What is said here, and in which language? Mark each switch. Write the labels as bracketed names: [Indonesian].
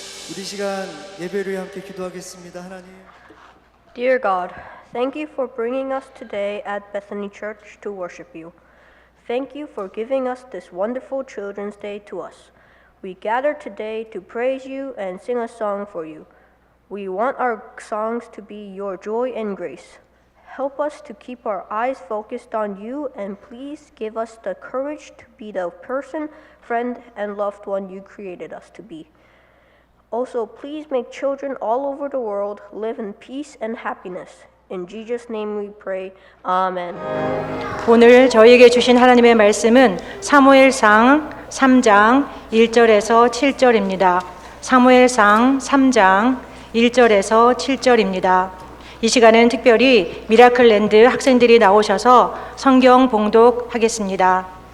[Korean] 우리 시간 예배를 위해 함께 기도하겠습니다. 하나님, [English] Dear God, thank you for bringing us today at Bethany Church to worship you. Thank you for giving us this wonderful Children's Day to us. We gather today to praise you and sing a song for you. We want our songs to be your joy and grace. Help us to keep our eyes focused on you, and please give us the courage to be the person, friend, and loved one you created us to be. Also, please make children all over the world live in peace and happiness. In Jesus' name we pray. Amen. [Korean] 오늘 저희에게 주신 하나님의 말씀은 사무엘상 3장 1절에서 7절입니다. 사무엘상 3장 1절에서 7절입니다. 이 시간은 특별히 미라클랜드 학생들이 나오셔서 성경 봉독하겠습니다.